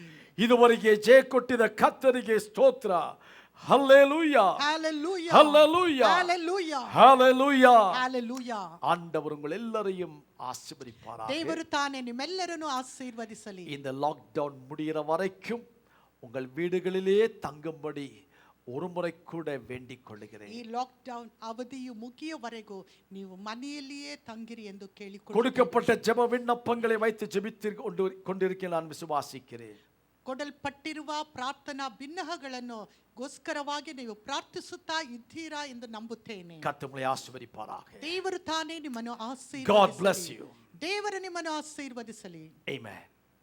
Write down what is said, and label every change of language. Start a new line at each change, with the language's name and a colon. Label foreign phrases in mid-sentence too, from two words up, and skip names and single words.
Kannada: ಇದುವರೆಗೆ ಜಯ ಕೊಟ್ಟಿದ ಕರ್ತನಿಗೆ ಸ್ತೋತ್ರ. ಹಲ್ಲೆಲೂಯಾ,
Tamil: ஹalleluya, ஹalleluya, ஹalleluya, ஹalleluya. ஹalleluya. ஆண்டவர் உங்கள் எல்லாரையும் ஆசீர்வதிப்பாராக.
Kannada: ದೇವರು ತಾನೇ ನಿಮ್ಮೆಲ್ಲರನ್ನು ಆಶೀರ್ವದಿಸಲಿ.
Tamil: இந்த லாக்டவுன் முடிகிற வரைக்கும் உங்கள் வீடுகளிலே தங்கும்படி ஒரு முறை கூட வேண்டிக் கொள்கிறேன்.
Kannada: ಈ ಲಾಕ್ಡೌನ್ ಅವಧಿಯು ಮುಗಿಯುವವರೆಗೂ ನೀವು ಮನೆಯಲ್ಲಿಯೇ ತಂಗಿರಿ ಎಂದು ಕೇಳಿಕೊಳ್ಳಿ.
Tamil: கொடுக்கப்பட்ட ஜெப விண்ணப்பங்களை வைத்து ஜெபித்து கொண்டிருக்க நான் விசுவாசிக்கிறேன்.
Kannada: ಕೊಡಲ್ಪಟ್ಟಿರುವ ಪ್ರಾರ್ಥನಾ ಭಿನ್ನಹಗಳನ್ನು ಗೋಸ್ಕರವಾಗಿ ನೀವು ಪ್ರಾರ್ಥಿಸುತ್ತಾ ಇದ್ದೀರಾ ಎಂದು ನಂಬುತ್ತೇನೆ.
Tamil: கர்த்தர் உங்களை ஆசீர்வதிப்பாராக.
Kannada: ದೇವರು ತಾನೇ ನಿಮ್ಮನ್ನು
English: God bless
Kannada: ಆಶೀರ್ವದಿಸಲಿ.
English: you.
Kannada: ದೇವರು ನಿಮ್ಮನ್ನು ಆಶೀರ್ವದಿಸಲಿ.
English: Amen.